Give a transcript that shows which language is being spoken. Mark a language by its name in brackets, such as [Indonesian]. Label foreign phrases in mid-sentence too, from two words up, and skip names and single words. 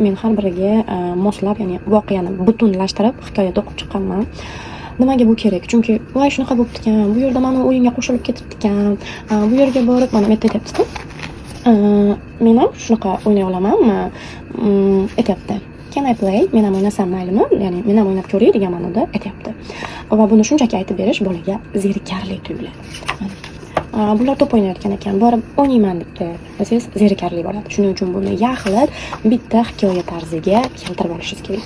[Uzbek] Men har biriga moslab, ya'ni voqeani butunlashtirib hikoya o'qib chiqqanman. Nimaga bu kerak? Chunki voy shunaqa bo'pti-kan, bu yerda mana o'yinga qo'shilib ketibdi-kan, bu yerga borib mana aytayapti-ku. Men ham shunaqa o'ynay olamanmi? Aytayapti. [English] Can I play? [Uzbek] Men ham o'ynasam maylimi? Ya'ni men ham o'ynab ko'ray degan ma'noda aytayapti. Va buni shunchaki aytib berish bolaga zerikarli tuyuladi. bular to'p o'ynayotgan ekan, borib o'ynayman debdi desangiz zerikarli bo'ladi. Shuning uchun buni yaxlit bitta hikoya tarziga keltirib olishingiz kerak.